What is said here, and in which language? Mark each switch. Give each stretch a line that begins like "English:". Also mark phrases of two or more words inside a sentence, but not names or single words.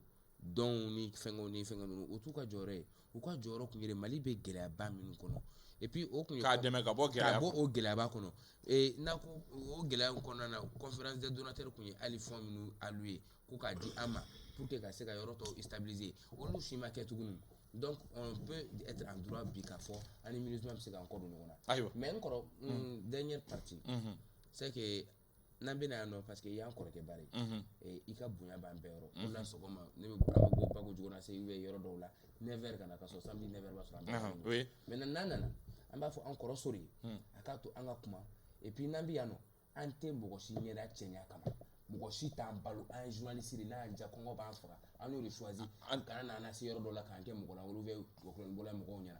Bambara: Dɔnw ni fɛngɛw ninnu o t'u ka jɔyɔrɔ ye u ka jɔyɔrɔ kun ye Mali bɛ gɛlɛyaba minnu kɔnɔ.
French: Et puis
Bambara: o kun ye k'a dɛmɛ ka bɔ o gɛlɛyaba kɔnɔ. N'a ko o gɛlɛya kɔnɔna na
French: conférence des donateurs
Bambara: kun ye hali fond minnu alloué ko k'a di an ma
French: pour que
Bambara: ka se ka yɔrɔ tɔw stabiliser olu si ma kɛ tuguni.
French: Donc on peut être en droit
Bambara: bi k'a fɔ an ni MINUSMA bɛ se k'an kɔ don ɲɔgɔn na. Mais n kɔrɔ
French: dernière partie c'est que
Bambara: n'an bɛna yan nɔ
French: parce que
Bambara: i y'an kɔrɔkɛ ba ye i ka bonya b'an bɛɛ yɔrɔ o la sɔgɔma ne bɛ an bɛ bɔ Bago Jogona se yɔrɔ dɔw la 9h ka na ka sɔrɔ samedi 9h b'a sɔrɔ an bɛ yan. Maintenant n'an nana an b'a fɔ an kɔrɔ sori a k'a to an ka kuma
French: et puis
Bambara: n'an bɛ yan nɔ an tɛ mɔgɔ si ɲɛda cɛɲa kama mɔgɔ si t'an balo an ye journaliste de n'a ja kɔngɔ b'an faga an y'o de choisi an kana na se yɔrɔ dɔ la k'an kɛ mɔgɔ lankolon bɛ bɔla mɔgɔw ɲɛna.